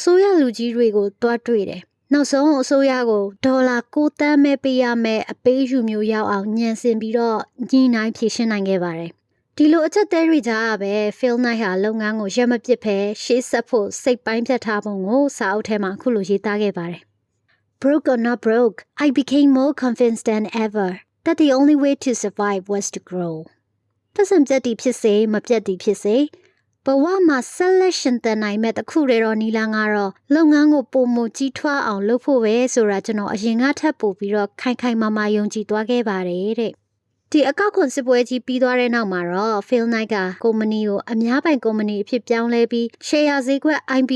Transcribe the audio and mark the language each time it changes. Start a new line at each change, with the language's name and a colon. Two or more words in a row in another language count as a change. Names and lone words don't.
Burmese: စိုးရလူကြီးတွေကိုတွားတွေ့တယ်။နောက်ဆုံးအစိုးရကိုဒေါ်လာ9သန်းပဲပေးရမယ်အပေးယူမျိုးရောက်အောင်ညှဉ်းဆင်ပြီးတော့ညှိနှိုင်းဖြေရှင်းနိုင်ခဲ့ပါတယ်။ဒီလိုအချက်သေးတွေကြားပဲ Phil Knight ဟာလုပ်ငန်းကိုရက်မပစ်ဖဲရှေ့ဆက်ဖို့စိတ်ပိုင်းဖြတ်ထားပုံကိုစာအုပ်ထဲမှာအခုလိုရေးသားခဲ့ပါတယ်။
English: Broke or not broke, I became more convinced than ever that the only way to survive was to grow.
Burmese: ပတ်စံပြတ်တီဖြစ်စေမပြတ်တီဖြစ်စေဘဝမှာဆက်လက်ရှင်သန်နိုင်မဲ့တစ်ခုတည်းတော့နီလာကတော့လုပ်ငန်းကိုပုံမကြီးထွားအောင်လုပ်ဖို့ပဲဆိုတာကျွန်တော်အရင်ကထပ်ပို့ပြီးတော့ခိုင်ခိုင်မာမာယုံကြည်သွားခဲ့ပါတယ်တဲ့။ဒီအကောက်ခွန်စစ်ပွဲကြီးပြီးသွားတဲ့နောက်မှာတော့ Phil Knight ကကုမ္ပဏီကိုအများပိုင်ကုမ္ပဏီအဖြစ်ပြောင်းလဲပြီး share ဈေးကွက် IPO